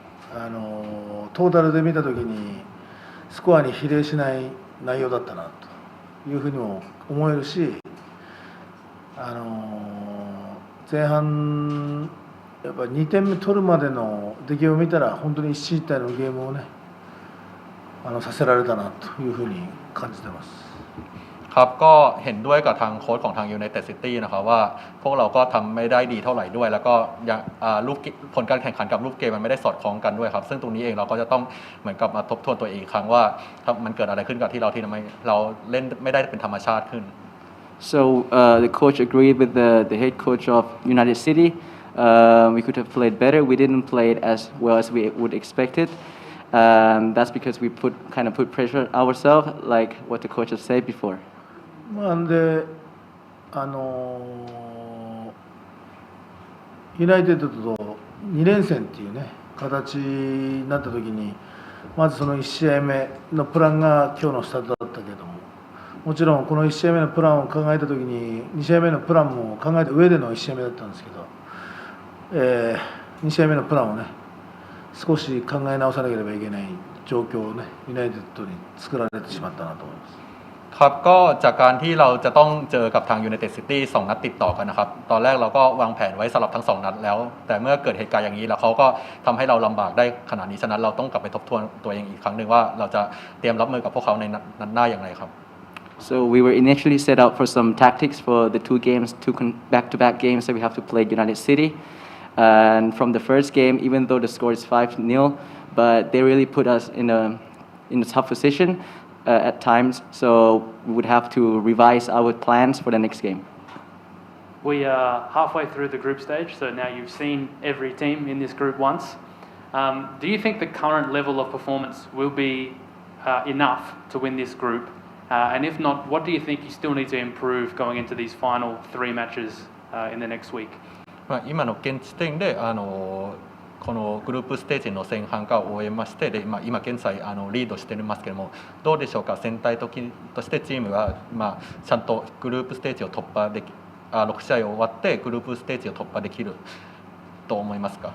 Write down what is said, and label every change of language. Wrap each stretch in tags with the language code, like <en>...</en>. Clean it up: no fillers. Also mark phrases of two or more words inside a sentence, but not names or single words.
<ja>トータルで見たときにスコアに比例しない内容だったなというふうにも思えるし、前半やっぱ2点目取るまでの出来を見たら本当に一進一退のゲームをねさせられたなというふうに感じてます。</ja> <th>ครับก็เห็นด้วยกับทางโค้ชของทาง</th> <en>United City</en> <th>นะครับว่าพวกเราก็ทำไม่ได้ดีเท่าไหร่ด้วยแล้วก็ผลการแข่งขันกับรูปเกมมันไม่ได้สอดคล้องกันด้วยครับซึ่งตรงนี้เองเราก็จะต้องเหมือนกับมาทบทวนตัวเองอีกครั้งว่ามันเกิดอะไรขึ้นกับที่ทำไมเราเล่นไม่ได้เป็นธรรมชาติขึ้น</th> <en>So the coach agreed with the head coach of United City. We could have played better. We didn't play it as well as we would expect it. That's because we put pressure ourselves, like what the coach has said before.</en> <ja>でユナイテッドと2連戦っていうね形になった時にまずその1試合目のプランが今日のスタートだったけれどももちろんこの1試合目のプランを考えた時に2試合目のプランも考えた上での1試合目だったんですけど、2試合目のプランをね少し考え直さなければいけない状況をねユナイテッドに作られてしまったなと思います。</ja> <th>ครับก็จากการที่เราจะต้องเจอกับทาง</th> <en>United City</en> <th>2 นัดติดต่อกันนะครับตอนแรกเราก็วางแผนไว้สำหรับทั้ง2 นัดแล้วแต่เมื่อเกิดเหตุการณ์อย่างนี้แล้วเขาก็ทำให้เราลำบากได้ขนาดนี้ฉะนั้นเราต้องกลับไปทบทวนตัวเองอีกครั้งหนึ่งว่าเราจะเตรียมรับมือกับพวกเขาในนัดหน้าอย่างไรครับ</th> <en>So we were initially set out for some tactics for the two back-to-back games that we have to play United City. And from the first game, even though the score is 5-0, but they really put us in a tough position at times. So we would have to revise our plans for the next game. We are halfway through the group stage, so now you've seen every team in this group once. Do you think the current level of performance will be enough to win this group? And if not, what do you think you still need to improve going into these final 3 matches in the next week?</en> <ja>今の現時点でこのグループステージの前半が終えましてで、今現在リードしていますけれどもどうでしょうか全体としてチームが、ちゃんとグループステージを突破でき6試合終わってグループステージを突破できると思いますか。</ja>